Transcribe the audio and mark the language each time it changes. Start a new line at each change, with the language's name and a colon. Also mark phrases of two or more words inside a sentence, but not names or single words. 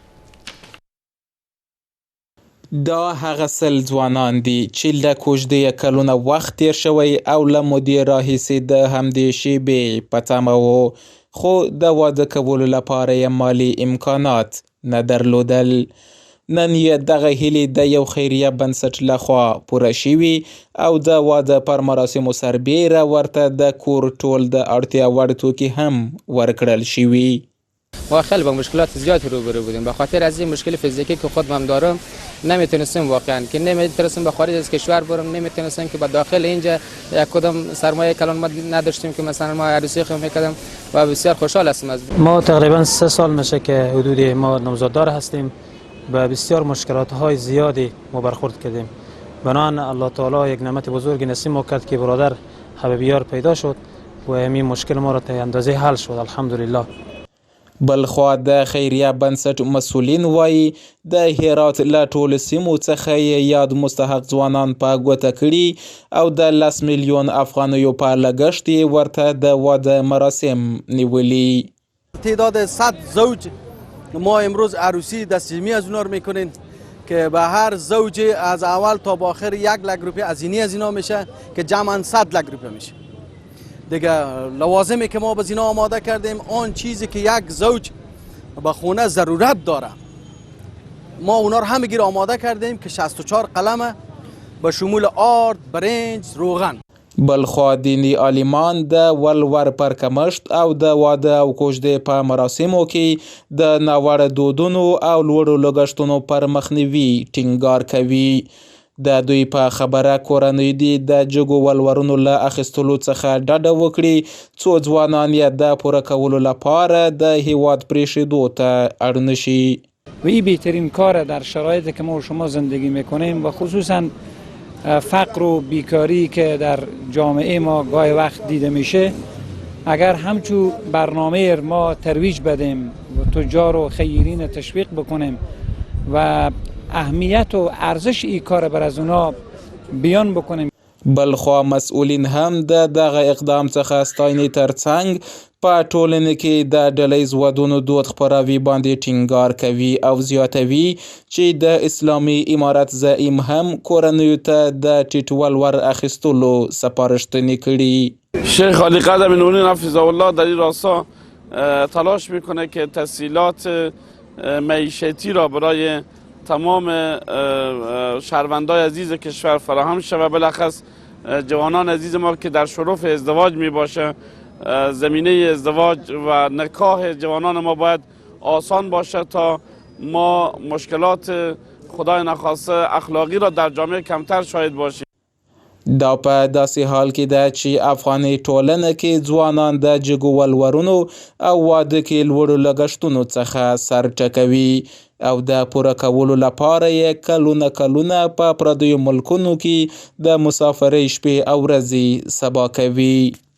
Pashto: دا هغه سل ځوانان دي چې له کوژدې کلونه وخت تیر شوی او له مودې راهیسې د همدې شیبې په تمه وو، خو د واده کولو لپاره یې مالي امکانات نه درلودل. نن یې دغه هیلې د یو خیریه بنسټ لخوا پوره شوي او د واده پر مراسمو سربیره ورته د کور ټول د اړتیا وړ توکي هم ورکړل شوي.
Persian: ما خیلی با مشکلات زیادی روبرو بودیم. به خاطر از این مشکل فیزیکی که خودم هم دارم نمیتونستم واقعا که نمیتونستم به خارج از کشور برم، نمیتونستم که به داخل اینجا یک کدام سرمایه کلان ما نداشتیم که مثلا ما عروسی خود میکردم و بسیار خوشحال هستم از ما تقریبا 3 سال میشه که حدود ما نوزاددار هستیم. به بسیار مشکلات های زیادی ما برخورد کردیم. بنابراین الله تعالی یک نعمت بزرگ نصیب ما کرد که برادر حبیبیار پیدا شد و همین مشکل ما را تا اندازه حل شد الحمدلله.
Pashto: بلخوا د خیریه بنسټ مسؤلین وایي د هرات له ټولو سیمو څخه یاد مستحق ځوانان په ګوته کړي او د 10 میلیون افغانیو په لګښت یې ورته د واده مراسم نیولي.
Persian: تعداد 100 زوج ما امروز عروسی دستجمعی از اونا رو میکنین که به هر زوج از اول تا به آخر 1 لک روپیه هزینه از اینا میشه که جمعاً 100 لک روپیه میشه. دیگه لوازمی که ما به اینا آماده کردیم، آن چیزی که یک زوج به خونه ضرورت داره ما اونا رو همه گیر آماده کردیم که 64 قلمه به شمول آرد، برنج، روغن.
Pashto: بلخوا دینی عالمان د ولور پر کمښت او د واده او کوژدې په مراسمو کې د ناوړه دودونو او لوړو لګښتونو پر مخنیوي ټینګار کوي. د دوی په خبره کورنۍ دي د جګو ولورونو له اخیستلو څخه ډډه وکړي، څو ځوانان یې د پوره کولو لپاره د هیواد پریښودو ته اړ نشي.
Persian: و این بهترین کار در شرایطی که ما و شما زندگی میکنیم و خصوصا فقر و بیکاری که در جامعه ما گاهی وقت دیده میشه، اگر همچو برنامه ما ترویج بدیم و تجار و خیرین تشویق بکنیم و اهمیت و ارزش این کار بر از اونا بیان بکنیم.
Pashto: بلخوا مسئولین هم د دغه اقدام څخه ستاینې ترڅنګ په ټولنه کې د ډلهییز ودونو دود خپراوي باندې ټینګار کوي او زیاتوي چې د اسلامي امارت زعیم هم کورنیو ته د ټیټ ولور اخیستلو سپارښتنې کړي.
Persian: شیخ علی قدم نورین
Arabic: حفظه الله
Persian: در این راستا تلاش میکنه که تسهیلات معیشتی را برای تمام شهروندان عزیز کشور فراهم شود و بالاخص جوانان عزیز ما که در شرف ازدواج می باشه، زمینه ازدواج و نکاح جوانان ما باید آسان باشه تا ما مشکلات خدای نخواسته اخلاقی را در جامعه کمتر شاهد باشیم.
Pashto: دا په داسې حال کې ده چې افغاني ټولنه کې ځوانان د جګو ولورونو او واده کې لوړو لګښتونو څخه سر ټکوي او د پوره کولو لپاره یې کلونه په پردیو ملکونو کې د مسافرۍ شپې او ورځې سبا کوي.